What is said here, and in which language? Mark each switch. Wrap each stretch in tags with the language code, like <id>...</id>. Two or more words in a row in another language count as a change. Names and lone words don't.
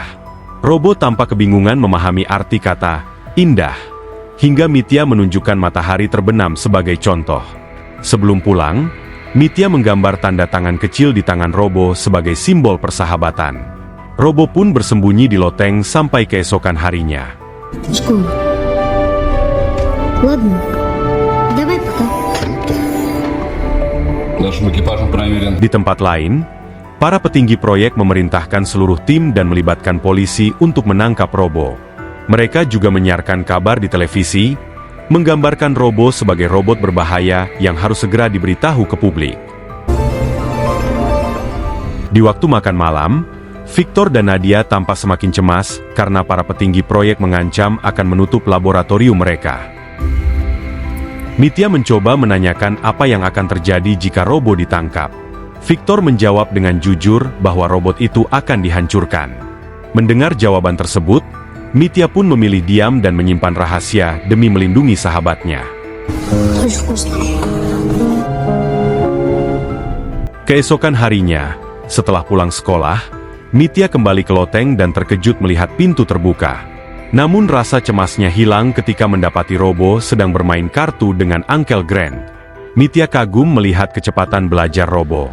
<id>Robo tampak kebingungan memahami arti kata indah, hingga Mitya menunjukkan matahari terbenam sebagai contoh. Sebelum pulang, Mitya menggambar tanda tangan kecil di tangan Robo sebagai simbol persahabatan. Robo pun bersembunyi di loteng sampai keesokan harinya.</id> <ru>Школа. Ладно, давай пока. Нашим экипажем проверен.</ru> <id>Di tempat lain, para petinggi proyek memerintahkan seluruh tim dan melibatkan polisi untuk menangkap Robo. Mereka juga menyiarkan kabar di televisi, menggambarkan Robo sebagai robot berbahaya yang harus segera diberitahu ke publik. Di waktu makan malam, Victor dan Nadia tampak semakin cemas karena para petinggi proyek mengancam akan menutup laboratorium mereka. Mitya mencoba menanyakan apa yang akan terjadi jika Robo ditangkap. Victor menjawab dengan jujur bahwa robot itu akan dihancurkan. Mendengar jawaban tersebut, Mitya pun memilih diam dan menyimpan rahasia demi melindungi sahabatnya.</id> <ru>Очень вкусно.</ru> <id>Keesokan harinya, setelah pulang sekolah, Mitya kembali ke loteng dan terkejut melihat pintu terbuka. Namun rasa cemasnya hilang ketika mendapati Robo sedang bermain kartu dengan Uncle Grant. Mitya kagum melihat kecepatan belajar Robo.</id>